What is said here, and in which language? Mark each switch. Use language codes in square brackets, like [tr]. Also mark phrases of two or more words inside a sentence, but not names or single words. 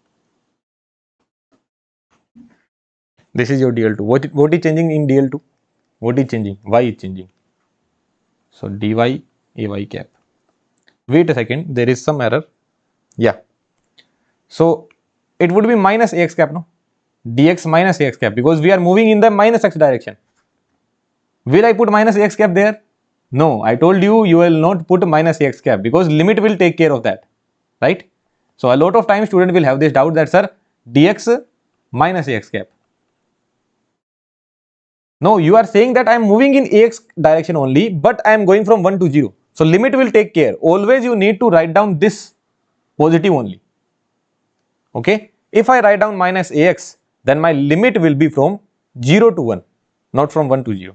[en] This is your dl2. What is changing in dl2? What is changing? Y is changing. So dy ay cap. Wait a second, there is some error. Yeah. So it would be minus ax cap, no? Dx minus ax cap, because we are moving in the minus x direction. Will I put minus ax cap there? No, I told you, you will not put minus ax cap because limit will take care of that, right? So a lot of times student will have this doubt that sir, dx minus ax cap. No, you are saying that I am moving in ax direction only, but I am going from 1 to 0. So limit will take care. Always you need to write down this positive only. Okay. If I write down minus ax, then my limit will be from 0 to 1, not from 1 to 0.